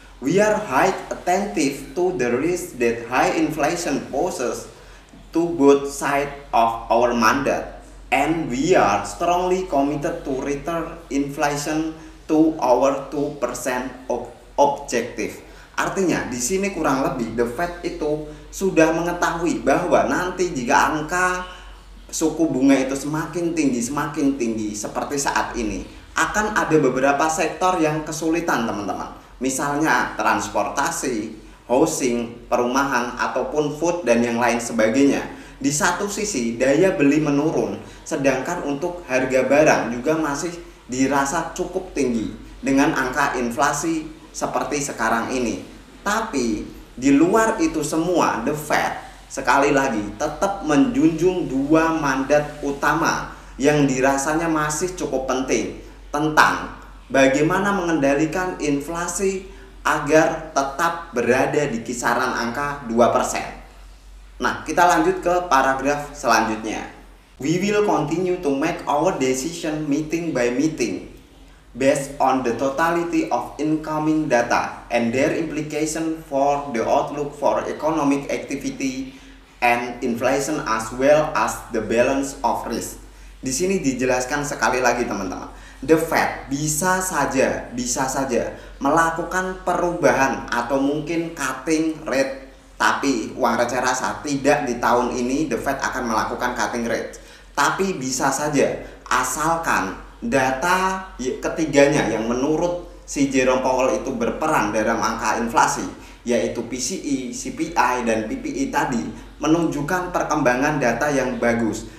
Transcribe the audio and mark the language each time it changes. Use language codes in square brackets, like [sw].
[en] We are highly attentive to the risk that high inflation poses to both sides of our mandate, and we are strongly committed to return inflation to our 2% objective. [id] Artinya di sini kurang lebih The Fed itu sudah mengetahui bahwa nanti jika angka suku bunga itu semakin tinggi seperti saat ini, akan ada beberapa sektor yang kesulitan teman-teman. Misalnya transportasi, housing, perumahan, ataupun food dan yang lain sebagainya. di satu sisi daya beli menurun, sedangkan untuk harga barang juga masih dirasa cukup tinggi dengan angka inflasi seperti sekarang ini. Tapi di luar itu semua, The Fed sekali lagi tetap menjunjung dua mandat utama yang dirasanya masih cukup penting tentang bagaimana mengendalikan inflasi agar tetap berada di kisaran angka 2%. Nah, kita lanjut ke paragraf selanjutnya. [en] We will continue to make our decision meeting by meeting based on the totality of incoming data and their implication for the outlook for economic activity and inflation as well as the balance of risk. [id] Di sini dijelaskan sekali lagi teman-teman. The Fed bisa saja melakukan perubahan atau mungkin cutting rate. Tapi uang receh rasa tidak di tahun ini The Fed akan melakukan cutting rate. Tapi bisa saja asalkan data ketiganya yang menurut si Jerome Powell itu berperan dalam angka inflasi, yaitu PCE, CPI, dan PPI tadi menunjukkan perkembangan data yang bagus.